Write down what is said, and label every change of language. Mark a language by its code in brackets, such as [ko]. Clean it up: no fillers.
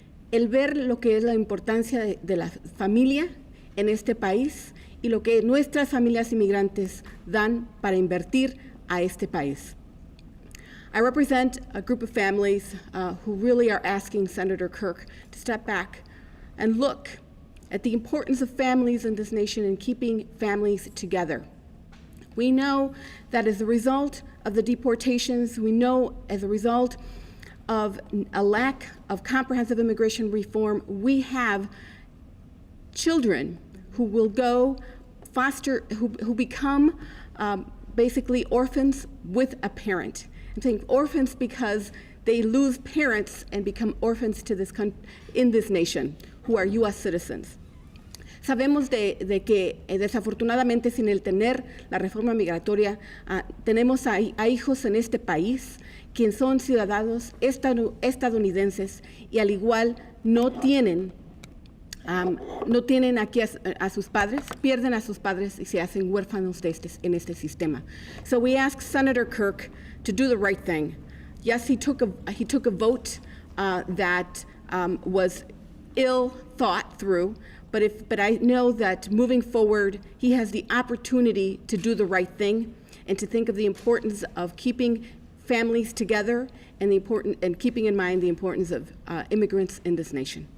[es] El ver lo que es la importancia de la familia en este país y lo que nuestras familias inmigrantes dan para invertir a este país. [en] I represent a group of families who really are asking Senator Kirk to step back and look at the importance of families in this nation and keeping families together. We know that as a result of the deportations, we know as a result of a lack of comprehensive immigration reform, we have children who will go who become basically orphans with a parent. I'm saying orphans because they lose parents and become orphans to in this nation, who are U.S. citizens. [es] Sabemos de que desafortunadamente sin el tener la reforma migratoria, tenemos a hijos en este país quienes son ciudadanos estadounidenses y al igual no tienen aquí a sus padres, pierden a sus padres y se hacen huérfanos en este sistema. [en] So we ask Senator Kirk to do the right thing. Yes, he took a vote that was ill thought through, but I know that moving forward, he has the opportunity to do the right thing and to think of the importance of keeping families together and keeping in mind the importance of immigrants in this nation.